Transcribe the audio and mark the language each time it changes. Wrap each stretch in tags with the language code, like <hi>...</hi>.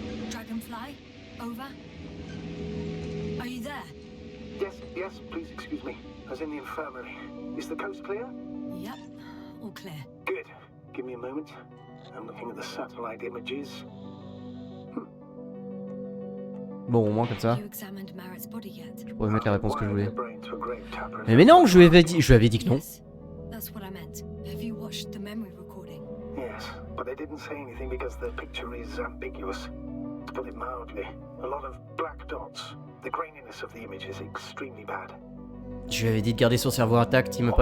<en>Dragonfly, over. Are you there? Yes, please excuse me. I was in the infirmary. Is the coast clear? Yep, all clear. Good. Give me a moment. I'm looking at the satellite images.</en> <fr>Bon, au moins comme ça,</fr> <en>You examined Merritt's body yet?</en> <fr>je pourrais mettre la réponse que je voulais.</fr> <en>Wiring the brain to a grave tapper.</en> <fr>Mais non, je lui avais dit que non.</fr> <en>Yes, that's what I meant. Have you watched the memory recording? Yes, but they didn't say anything because the picture is ambiguous. To put it mildly, a lot of black dots. The graininess of the image is extremely bad.</en> <fr>Je lui avais dit de garder son cerveau intact, il m'a pas</fr>